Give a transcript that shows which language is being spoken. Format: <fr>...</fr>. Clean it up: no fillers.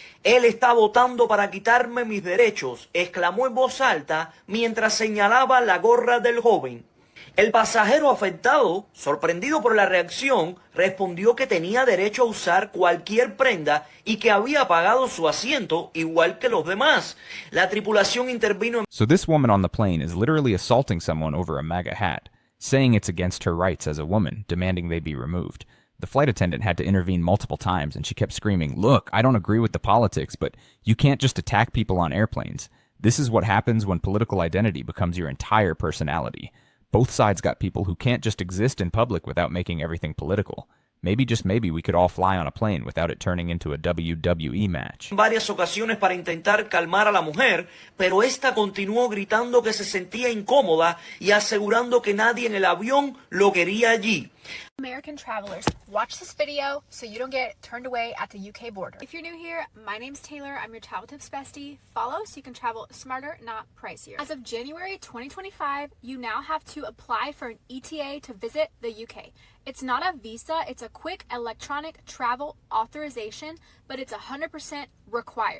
<es>Él está votando para quitarme mis derechos, exclamó en voz alta mientras señalaba la gorra del joven. El pasajero afectado, sorprendido por la reacción, respondió que tenía derecho a usar cualquier prenda y que había pagado su asiento igual que los demás. La tripulación intervino.</es> <en>So this woman on the plane is literally assaulting someone over a MAGA hat, saying it's against her rights as a woman, demanding they be removed. The flight attendant had to intervene multiple times, and she kept screaming, "Look, I don't agree with the politics, but you can't just attack people on airplanes. This is what happens when political identity becomes your entire personality." Both sides got people who can't just exist in public without making everything political. Maybe, just maybe, we could all fly on a plane without it turning into a WWE match.</en> <es>En varias ocasiones para intentar calmar a la mujer, pero esta continuó gritando que se sentía incómoda y asegurando que nadie en el avión lo quería allí.</es> <en>American travelers, watch this video so you don't get turned away at the UK border. If you're new here, my name's Taylor. I'm your travel tips bestie. Follow so you can travel smarter, not pricier. As of January 2025, you now have to apply for an ETA to visit the UK. It's not a visa, it's a quick electronic travel authorization, but it's 100% required.</en>